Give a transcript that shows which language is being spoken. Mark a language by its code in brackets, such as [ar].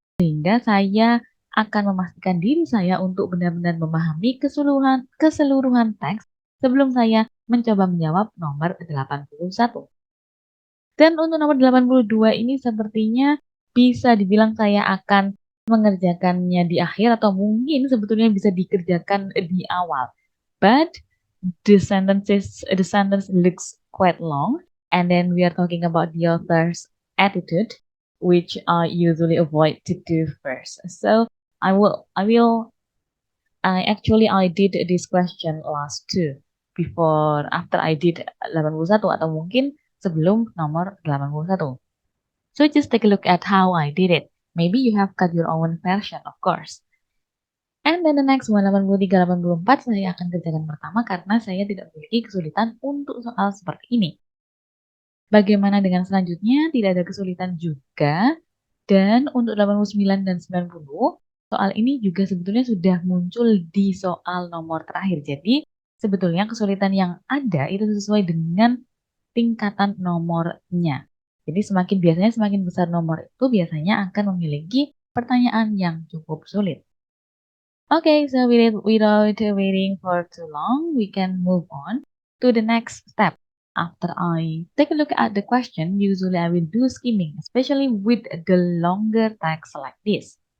[id] Sehingga saya akan memastikan diri saya untuk benar-benar memahami keseluruhan teks sebelum saya mencoba menjawab nomor 81. Dan untuk nomor 82 ini sepertinya bisa dibilang saya akan mengerjakannya di akhir atau mungkin sebetulnya bisa dikerjakan di awal. [en] But the sentence looks quite long. And then we are talking about the author's attitude, which I usually avoid to do first. So I did this question last too, after I did 81 [id] atau mungkin sebelum nomor 81. [en] So just take a look at how I did it. Maybe you have got your own version, of course. And then the next one, [id] 83-84, saya akan kerjakan pertama karena saya tidak memiliki kesulitan untuk soal seperti ini. Bagaimana dengan selanjutnya? Tidak ada kesulitan juga. Dan untuk 89 dan 90, soal ini juga sebetulnya sudah muncul di soal nomor terakhir. Jadi sebetulnya kesulitan yang ada itu sesuai dengan tingkatan nomornya. Jadi biasanya semakin besar nomor itu biasanya akan memiliki pertanyaan yang cukup sulit. [en] Okay, so without waiting for too long, we can move on to the next step. After I take a look at the question, usually I will do skimming, especially with the longer text like this.